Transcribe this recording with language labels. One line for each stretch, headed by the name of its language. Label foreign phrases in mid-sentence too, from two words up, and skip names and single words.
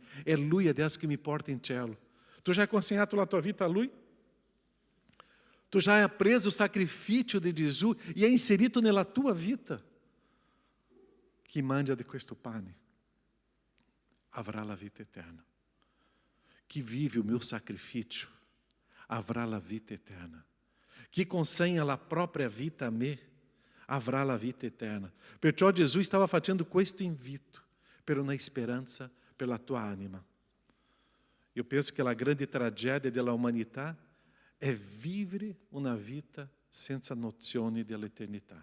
Italian: È Lui adesso che mi porta in cielo. Tu já hai consegnato la tua vita a Lui? Tu já hai appreso o sacrificio di Gesù e hai inserito nella tua vita? Chi mangia di questo pane avrà la vita eterna. Chi vive
Portuguese: o meu sacrifício
Italian: avrà la vita eterna. Chi consegna la propria vita a me avrà la vita eterna. Perciò Gesù stava facendo questo invito per una speranza per la tua anima. Io penso che la grande tragedia della umanità è vivere una vita senza nozioni dell'eternità.